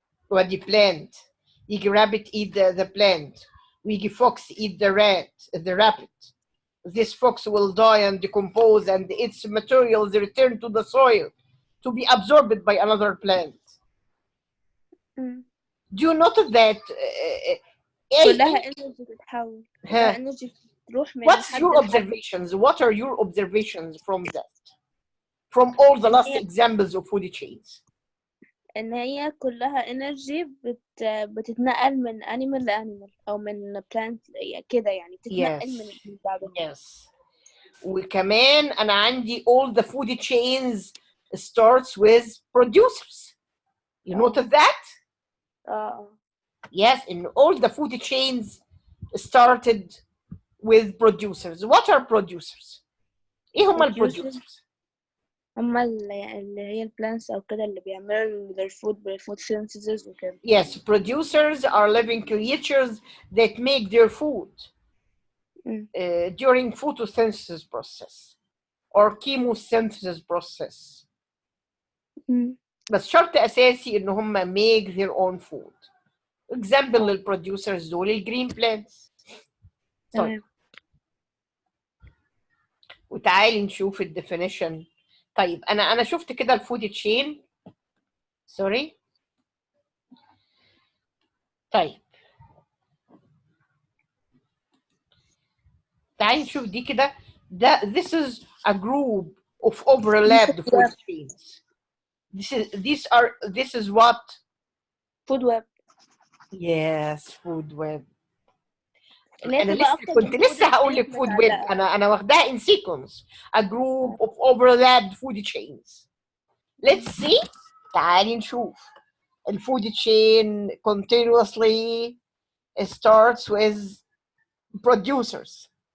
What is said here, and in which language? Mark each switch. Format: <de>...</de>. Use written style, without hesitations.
<en>وادي plant يجي rabbit eat the plant ويجي fox eat the rabbit. This fox will die and decompose and its materials return to the soil to be absorbed by another plant. Do you notice that</en> <ar>كلها energy بتتحول. كلها energy بتروح من</ar> <en>What's your observations? What are your observations from that? From all the last examples of food chains.</en> <ar>ان هي كلها energy بتتنقل من animal لanimal او من plant كده يعني بتتنقل من بعضها.</ar> <en>Yes.</en> <ar>وكمان انا عندي</ar> <en>all the food chains starts with producers. You notice that? Yes, in all the food chains started with producers. What are producers?</en> <ar>ايه هم البروديوسرز؟ هم اللي هي البلانتس او كده اللي بيعملوا</ar> <en>their food synthesis</en> <ar>وكده.</ar> <en>Yes, producers are living creatures that make their food during photosynthesis process or chemosynthesis process.</en> <ar>بس شرط اساسي ان هم</ar> <en>make their own food. example للبروديوسرز دول الجرين plants.</en> <ar>طيب وتعالي نشوف الديفينيشن. طيب انا شفت كده الفود تشين.</ar> <en>Sorry.</en> <ar>طيب تعالي نشوف دي كده.</ar> <en>this is a group of overlapped food chains. This is what? food web. Yes, food web.</en> <ar>انا كنت لسه هقول لك</ar> <en>food web.</en> <ar>انا واخداها</ar> <en>in sequence. A group of overlapped food chains. Let's see.</en> <ar>تعالي نشوف.</ar> <en>الفود chain continuously starts with producers.</en>